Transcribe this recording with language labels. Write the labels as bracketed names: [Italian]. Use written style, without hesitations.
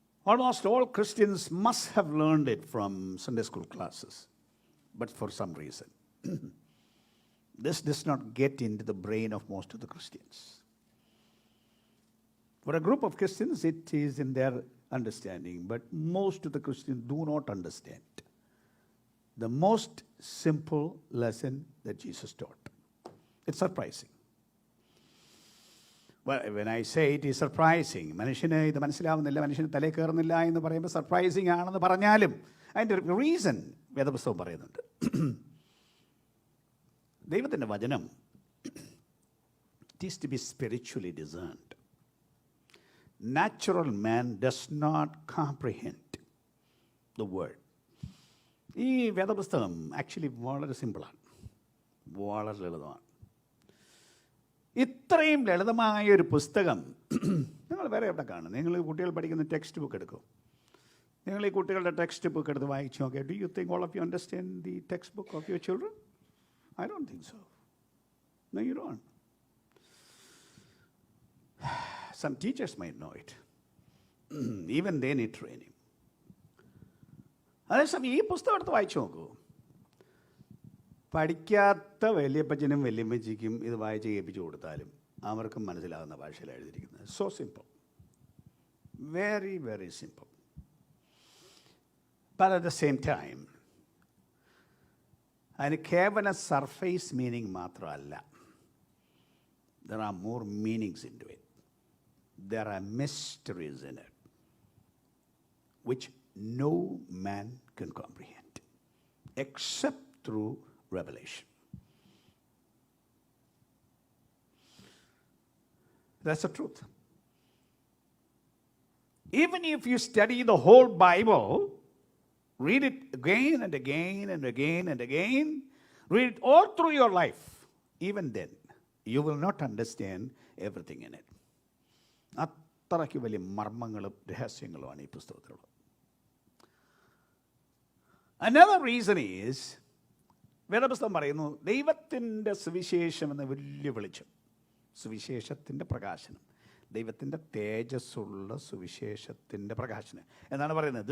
[English] Almost all Christians must have learned it from Sunday school classes, but for some reason, this does not get into the brain of most of the Christians. For a group of Christians, it is in their understanding, but most of the Christians do not understand the most simple lesson that Jesus taught. It's surprising. Well, when I say it is surprising, [Malayalam] മനുഷ്യന് ഇത് മനസ്സിലാവുന്നില്ല, മനുഷ്യന് തലേ കയറുന്നില്ല എന്ന് പറയുമ്പോൾ surprising ആണെന്ന് പറഞ്ഞാലും അതിൻ്റെ റീസൺ വേദപുസ്തകം പറയുന്നുണ്ട്. ദൈവത്തിൻ്റെ വചനം [English] it is to be spiritually discerned. Natural man does not comprehend the word. [Malayalam] ഈ വേദപുസ്തകം ആക്ച്വലി വളരെ സിമ്പിളാണ്, വളരെ ലളിതമാണ്. ഇത്രയും ലളിതമായ ഒരു പുസ്തകം നിങ്ങൾ വേറെ എവിടെ കാണും? നിങ്ങൾ കുട്ടികൾ പഠിക്കുന്ന ടെക്സ്റ്റ് ബുക്ക് എടുക്കും. നിങ്ങൾ ഈ കുട്ടികളുടെ ടെക്സ്റ്റ് ബുക്ക് എടുത്ത് വായിച്ചു നോക്കിയാൽ, [English] Do you think all of you understand the textbook of your children? I don't think so. No, you don't. Some teachers might know it. Even they need training. [Malayalam] അതേസമയം ഈ പുസ്തകം എടുത്ത് വായിച്ചു നോക്കൂ. പഠിക്കാത്ത വലിയപ്പച്ചനും വലിയമ്മച്ചിക്കും ഇത് വായിച്ച് കേൾപ്പിച്ചു കൊടുത്താലും അവർക്കും മനസ്സിലാകുന്ന ഭാഷയിലാണ് എഴുതിയിരിക്കുന്നത്. [English] So simple, very very simple. But at the same time, [Malayalam] അതിന് കേവല സർഫേസ് മീനിങ് മാത്രമല്ല. [English] There are more meanings into it. There are mysteries in it which no man can comprehend except through revelation. That's the truth. Even if you study the whole Bible, read it again and again and again and again, read it all through your life, even then, you will not understand everything in it. [Malayalam] അത്രയ്ക്ക് വലിയ മർമ്മങ്ങളും രഹസ്യങ്ങളുമാണ് ഈ പുസ്തകത്തിലുള്ളത്. [English] Another reason is, [Malayalam] വേദപുസ്തകം പറയുന്നു, ദൈവത്തിൻ്റെ സുവിശേഷം എന്ന വലിയ വെളിച്ചം, സുവിശേഷത്തിൻ്റെ പ്രകാശനം, ദൈവത്തിൻ്റെ തേജസ്സുള്ള സുവിശേഷത്തിൻ്റെ പ്രകാശനം എന്നാണ് പറയുന്നത്.